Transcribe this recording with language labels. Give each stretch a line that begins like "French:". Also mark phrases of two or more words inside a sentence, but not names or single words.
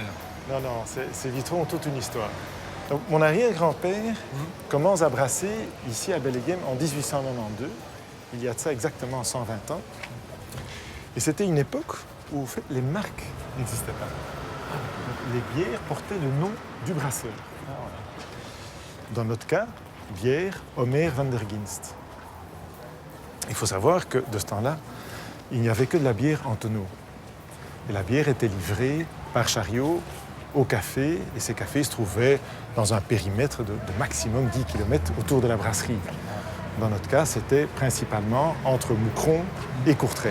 French: Non, non, ces vitraux ont toute une histoire. Donc, mon arrière-grand-père commence à brasser ici à Bellegem en 1892. Il y a de ça exactement 120 ans. Et c'était une époque où, en fait, les marques n'existaient pas. Donc, les bières portaient le nom du brasseur. Dans notre cas, bière Omer van der Ginst. Il faut savoir que, de ce temps-là, il n'y avait que de la bière en tonneau. Et la bière était livrée par chariot au café, et ces cafés se trouvaient dans un périmètre de maximum 10 km autour de la brasserie. Dans notre cas, c'était principalement entre Moucron et Courtrai.